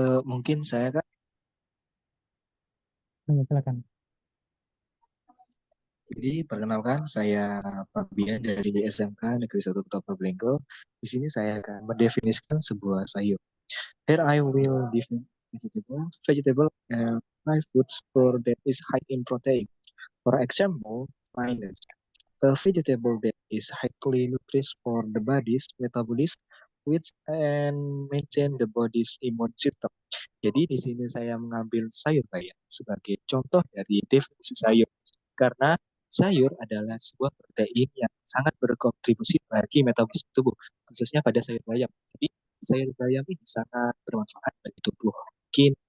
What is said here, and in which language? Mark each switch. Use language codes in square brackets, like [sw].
[id] Mungkin saya Kak. Ya, silakan. Jadi perkenalkan saya Fabian dari SMK Negeri 1 Kota Probolinggo. Di sini saya akan mendefinisikan sebuah sayur. [en] Here I will define vegetable and five foods for that is high in protein. For example, spinach. A vegetable that is highly nutritious for the body's metabolism, which and maintain the body's immune system. [id] Jadi di sini saya mengambil sayur bayam sebagai contoh dari definisi sayur. Karena sayur adalah sebuah protein yang sangat berkontribusi bagi metabolisme tubuh, khususnya pada sayur bayam. Jadi sayur bayam ini sangat bermanfaat bagi tubuh. Mungkin